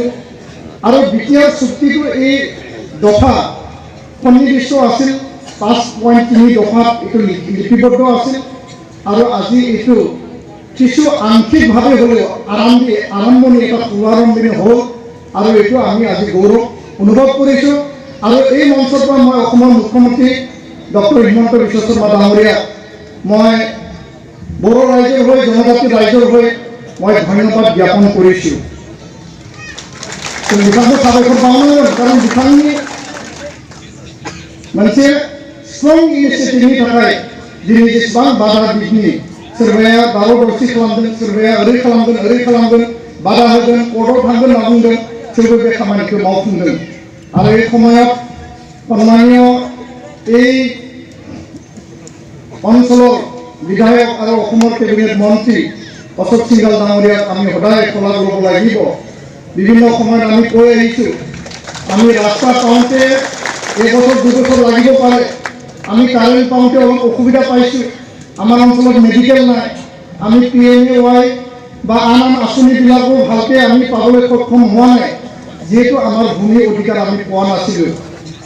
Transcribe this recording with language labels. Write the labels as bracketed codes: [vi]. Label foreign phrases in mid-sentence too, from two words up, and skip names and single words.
[as] আৰু দ্বিতীয় চুক্তিটো এই দফা সন্নিৱিষ্ট আছিল, 5.3 দফাত এইটো লিপিবদ্ধ আছিল আৰু আজি এইটো কিছু আংশিকভাৱে হ'লেও আৰম্ভণি এটা শুভাৰম্ভণি হ'ল আৰু এইটো আমি আজি গৌৰৱ অনুভৱ কৰিছোঁ। আৰু এই মঞ্চৰ পৰা মই অসমৰ মুখ্যমন্ত্ৰী ডক্টৰ হিমন্ত বিশ্ব শৰ্মা ডাঙৰীয়াক মই বড়ো ৰাইজৰ হৈ, জনজাতি ৰাইজৰ হৈ মই ধন্যবাদ জ্ঞাপন কৰিছোঁ। [brx] बिथांखौ साबायखर बावनांगोन, कारण बिथांनि मोनसे [en] strong initiative [brx] थाखाय दिनै जेसेबां बादा बिगिनि सोरबाया दावराव दावसि खालामदों, सोरबाया ओरै खालामगोन, बादा होगोन, कर्टआव थांगोन होनना बुंदों, थेवबो बे खामानिखौ मावफुंदों। [as] आरो এই সময়ত সন্মানীয় এই অঞ্চলৰ বিধায়ক আৰু অসমৰ কেবিনেট মন্ত্ৰী অশোক সিংঘাল ডাঙৰীয়াক আমি সদায় শলাগ ল'ব লাগিব। বিভিন্ন সময়ত আমি কৈ আহিছোঁ, আমি ৰাস্তা পাওঁতে এবছৰ 2 বছৰ লাগিব পাৰে, আমি কাৰেণ্ট পাওঁতে অলপ অসুবিধা পাইছোঁ, আমাৰ অঞ্চলত মেডিকেল নাই, আমি PMAY বা আন আঁচনিবিলাকো ভালকৈ আমি পাবলৈ সক্ষম হোৱা নাই, যিহেতু আমাৰ ভূমি অধিকাৰ আমি পোৱা নাছিলোঁ।